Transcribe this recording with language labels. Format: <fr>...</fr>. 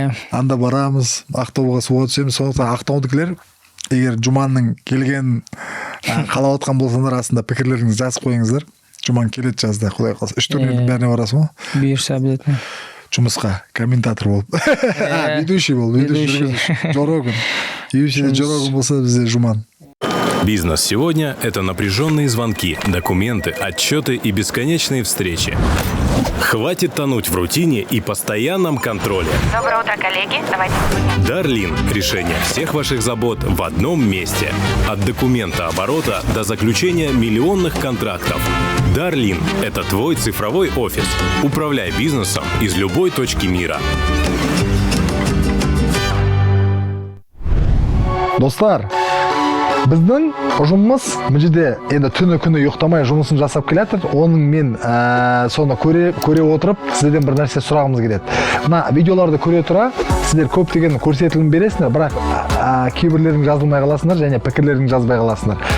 <kk>Анда барамыз, Ақтауға суға түсеміз, сондықтан ақтаудікілер егер Жұманның келген қалап отқан болсаңдар, астында пікірлеріңізді жазып қойыңыздар. Жуман келет жазда, Құдай қаласа. 3 турнирдің бәріне барасың ғой? Бұйырса обязательно. Жұмысқа комментатор болып. Ведущий бол, ведущий. Жорогын. UFC-де Жорогын болса бізде Жуман.</kk> <ru>Бизнес сегодня – это напряженные звонки, документы, отчеты и бесконечные встречи. Хватит тонуть в рутине и постоянном контроле. Доброе утро, коллеги. Давайте. Дарлин – решение всех ваших забот в одном месте. От документа оборота до заключения миллионных контрактов. Дарлин – это твой цифровой офис. Управляй бизнесом из любой точки мира.</ru> <kk>Достар, біздің ұжымымыз бұл жерде енді түні күні ұйықтамай жұмысын жасап келатыр. Оның мен соны көре отырып, сіздерден бір нәрсе сұрағымыз келеді. Мына видеоларды көре тұра, сіздер көптеген көрсетілім бересіңдер, бірақ кейбірлердің жазылмай қаласыңдар және пікірлердің жазбай қаласыңдар.</kk>